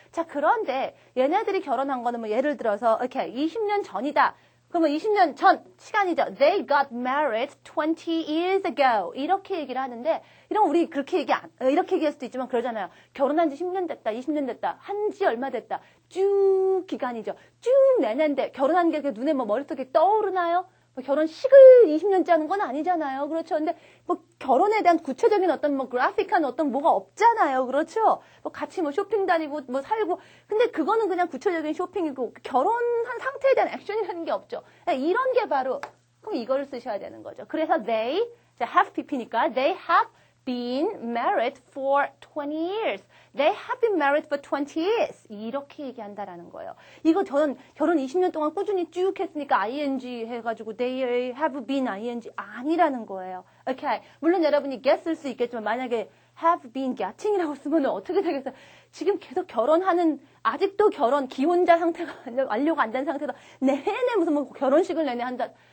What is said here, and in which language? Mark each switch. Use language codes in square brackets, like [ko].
[ko] 자, 그런데 얘네들이 결혼한 거는 뭐 예를 들어서, 오케이. 20년 전이다. 그러면 20년 전 시간이죠. [en] They got married 20 years ago. [ko] 이렇게 얘기를 하는데, 이런 우리 이렇게 얘기할 수도 있지만 그러잖아요. 결혼한 지 10년 됐다, 20년 됐다, 한 지 얼마 됐다. 쭉 기간이죠. 쭉 내년인데 결혼한 게 눈에 뭐 머릿속에 떠오르나요? 뭐 결혼식을 20년째 하는 건 아니잖아요. 그렇죠. 근데 뭐 결혼에 대한 구체적인 어떤 뭐 그래픽한 어떤 뭐가 없잖아요. 그렇죠. 뭐 같이 뭐 쇼핑 다니고 뭐 살고. 근데 그거는 그냥 구체적인 쇼핑이고 결혼한 상태에 대한 액션이라는 게 없죠. 이런 게 바로 그럼 이걸 쓰셔야 되는 거죠. 그래서 [en] they, have pp니까 they have been married for 20 years. They have been married for 20 years. [ko] 이렇게 얘기한다라는 거예요. 이거 저는 결혼 20년 동안 꾸준히 쭉 했으니까 ing 해가지고 [en] they have been ing [ko] 아니라는 거예요. 오케이. 물론 여러분이 get 쓸 수 있겠지만 만약에 [en] have been getting [ko] 이라고 쓰면 어떻게 되겠어요? 지금 계속 결혼하는 아직도 기혼자 상태가 완료가 안 된 상태에서 내내 무슨 뭐 결혼식을 내내 한다.